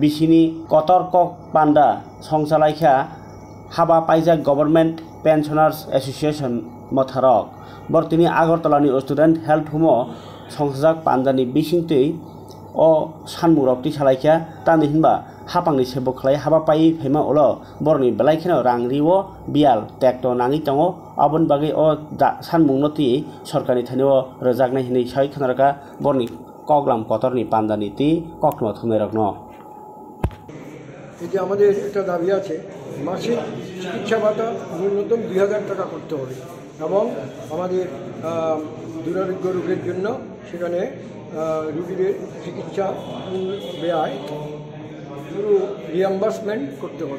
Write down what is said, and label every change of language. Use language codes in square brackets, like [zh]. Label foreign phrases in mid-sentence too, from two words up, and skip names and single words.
[trp] बिसिनि कतरक पान्डा संसालायखा हाबा पाइजाक गभर्नमेंट पेन्शनार्स एसोसिएशन मथारक बर्तिनि आगरतलानि स्टूडेंट हेल्थ होमो संसाजाक पान्डानि बिसिंतै ओ सानमुरक्ति सालायखा तानि हिनबा हापांनि सेबो खलाय हाबा पाइ फैमा ओल बरनि बेलायखेनो रांरिवो बियाल टेक्टो नाङि तङो आबन बागै ओ सानमुंनति सरकारनि थानियो रोजागनाय हिनै साय खनारका बरनि कगलाम कतरनि पान्डानि ति कखनो थुमेरकनो [bn] এই যে আমাদের একটা দাবি আছে মাসিক চিকিৎসা ভাতা ন্যূনতম 2000 টাকা করতে হবে এবং আমাদের দুরারোগ্য রোগের জন্য সেখানে রোগীদের চিকিৎসা ব্যয় পুরো রিএম্বার্সমেন্ট করতে হবে।